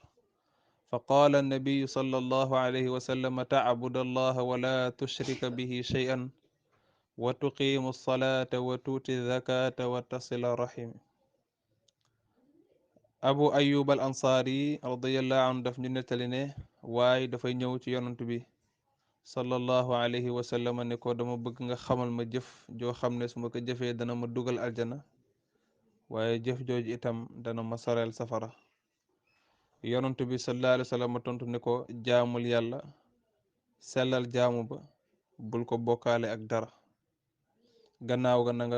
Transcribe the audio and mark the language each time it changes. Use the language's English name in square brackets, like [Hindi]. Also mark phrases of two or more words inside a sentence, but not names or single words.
[Arabic] فقال النبي صلى الله عليه وسلم تعبد الله ولا تشرك به شيئا وتقيم الصلاة وتؤتي الزكاة وتصل الرحم. [Wolof] Abu Ayyub al Ansari [Arabic] رضي الله عنه [Wolof] daf ñu nettali ne waaye dafay ñëw ci yonant bi [Arabic] صلى الله عليه وسلم [Wolof] ne ko dama bëgg nga xamal ma jëf joo xam ne su ma ko jëfee dana ma dugal aljana waaye jëf jooju itam dana ma soreel safara. yonant bi [Arabic] صلى الله عليه وسلم [Wolof] tontu ne ko jaamul yàlla sellal jaamu ba bul ko bokkaale ak dara, gannaaw ga na nga